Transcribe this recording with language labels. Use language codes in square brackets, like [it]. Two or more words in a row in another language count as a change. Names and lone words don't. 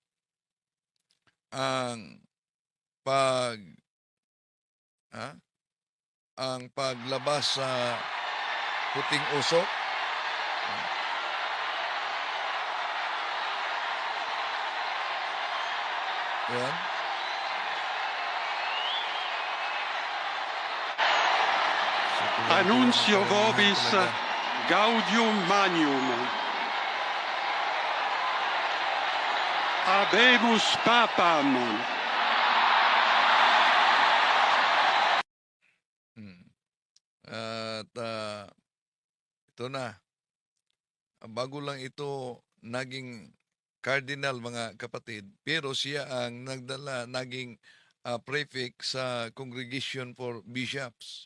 [tl] Ang paglabas sa puting usok. Yan. [la] Annuncio vobis [tl] Talaga. [la] gaudium magnum. Habemus papam. Hmm. [tl] At ito na, bago lang ito naging cardinal mga kapatid, pero siya ang naging prefect sa Congregation for Bishops.